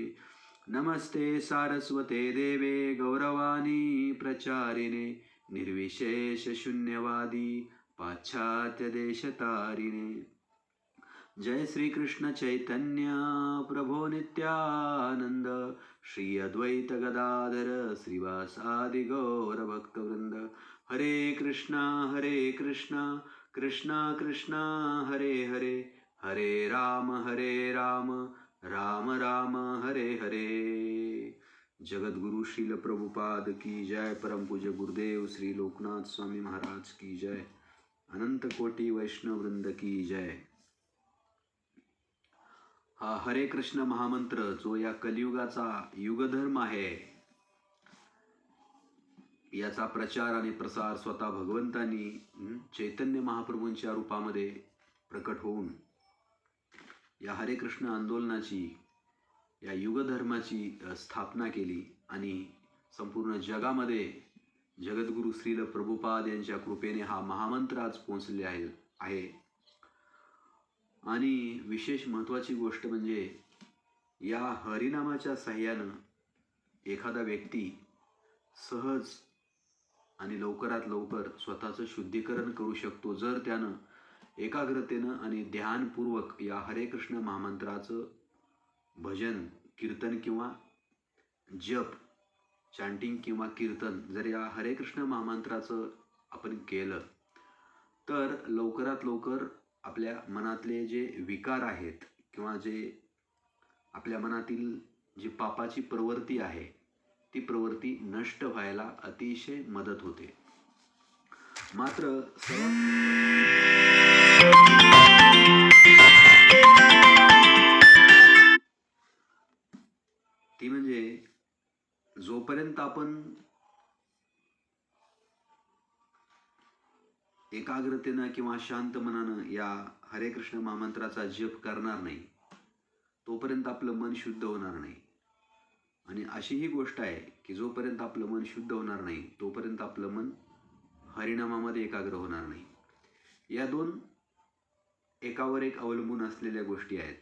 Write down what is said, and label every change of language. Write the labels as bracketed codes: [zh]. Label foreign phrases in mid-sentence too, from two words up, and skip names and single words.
[sa] नमस्ते सारस्वते देवे गौरवाणी प्रचारिणे निर्विशेष शून्यवादी पाश्चात्य देशतारिणे। जय श्री कृष्ण चैतन्य प्रभो नित्यानंद श्री अद्वैत गदाधर श्रीवासादि गौर भक्तवृंद। हरे कृष्णा कृष्णा कृष्णा हरे हरे हरे राम राम राम हरे हरे। [hi] जगद्गुरु श्रील प्रभुपाद की जय। परम पूज्य गुरुदेव श्री लोकनाथ स्वामी महाराज की जय। अनंत कोटि वैष्णव वृंद की जय। [mr] हा हरे कृष्ण महामंत्र जो या कलियुगाचा युगधर्म आहे, याचा प्रचार आणि प्रसार स्वतः भगवंतांनी चैतन्य महाप्रभूंच्या रूपामध्ये प्रकट होऊन या हरे कृष्ण आंदोलनाची, या युगधर्माची स्थापना केली आणि संपूर्ण जगामध्ये जगद्गुरु श्रील प्रभुपाद यांच्या कृपेने हा महामंत्र आज पोहोचले आहे। आणि विशेष महत्त्वाची गोष्ट म्हणजे या हरिनामाच्या साह्यानं एखादा व्यक्ती सहज आणि लवकरात लवकर स्वतःचं शुद्धीकरण करू शकतो, जर त्यानं एकाग्रतेनं आणि ध्यानपूर्वक या हरे कृष्ण महामंत्राचं भजन कीर्तन किंवा जप चॅन्टिंग किंवा कीर्तन जर या हरे कृष्ण महामंत्राचं आपण केलं तर लवकरात लवकर आपल्या मनातले जे विकार आहेत किंवा जे आपल्या मनातील जी पापाची प्रवृत्ती आहे ती प्रवृत्ती नष्ट व्हायला अतिशय मदत होते। मात्र ती म्हणजे जोपर्यंत आपण एकाग्रतेनं किंवा शांत मनानं या हरे कृष्ण महामंत्राचा जप करणार नाही तोपर्यंत आपलं मन शुद्ध होणार नाही। आणि अशी ही गोष्ट आहे की जोपर्यंत आपलं मन शुद्ध होणार नाही तोपर्यंत आपलं मन हरिनामामध्ये एकाग्र होणार नाही। या दोन एकावर एक अवलंबून असलेल्या गोष्टी आहेत।